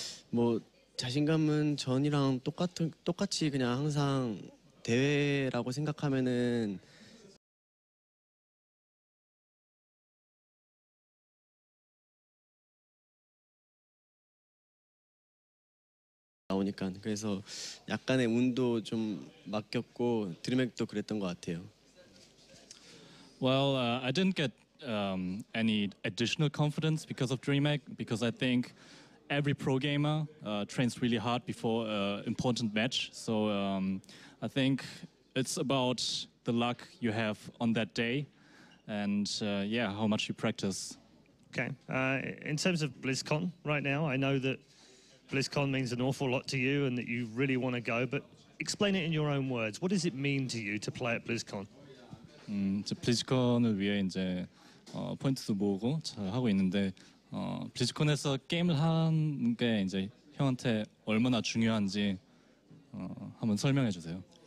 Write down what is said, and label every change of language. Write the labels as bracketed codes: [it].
[ko] 뭐 자신감은 전이랑 똑같이 그냥 항상 대회라고 생각하면은 나오니까 그래서 약간의 운도 좀 맡겼고 드림핵도 그랬던 것 같아요. [en] Well, I didn't get any additional confidence because of DreamHack, because I think every pro gamer trains really hard before an important match. So I think it's about the luck you have on that day and yeah, how much you practice. Okay. In terms of BlizzCon right now, I know that BlizzCon means an awful lot to you and that you really want to go, but explain it in your own words. What does it mean to you to play at BlizzCon? [ko] 이제 블리즈컨을 위해 이제 포인트도 모으고 잘 하고 있는데 블리즈컨에서 게임을 하는 게 이제 형한테 얼마나 중요한지 한번 설명해 주세요.